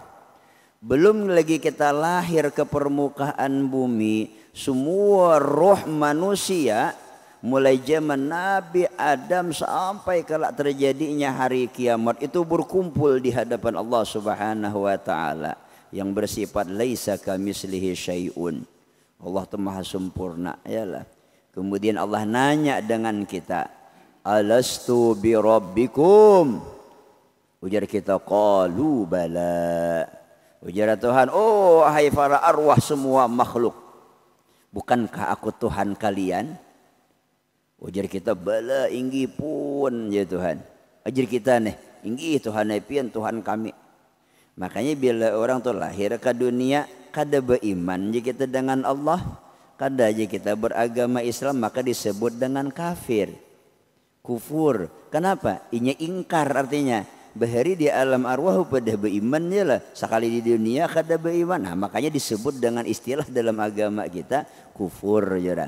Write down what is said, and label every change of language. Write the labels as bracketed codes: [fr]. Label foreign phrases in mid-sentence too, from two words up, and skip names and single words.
[id] Belum lagi kita lahir ke permukaan bumi, semua roh manusia mulai zaman Nabi Adam sampai kelak terjadinya hari kiamat itu berkumpul di hadapan Allah [ar] سبحانه وتعالى [id] yang bersifat [ar] ليس كمثله شيء. [id] Allah itu maha sempurna yalah. Kemudian Allah nanya dengan kita, [ar] ألست بربكم? [bjn] Ujar kita [ar] قالوا بلى. [bjn] Ujar Tuhan, oh hai para arwah semua makhluk, bukankah aku Tuhan kalian? Ujar kita, bala inggi pun ya Tuhan. Ujar kita nih, inggi Tuhan pian Tuhan kami. Makanya bila orang tuh lahir ke dunia, kada beriman je kita dengan Allah, kada je kita beragama Islam, maka disebut dengan kafir, kufur. Kenapa? Inya ingkar artinya. Bahari di alam arwah pada beriman je lah. Sekali di dunia kada beriman. [id] Nah, makanya disebut dengan istilah dalam agama kita kufur je.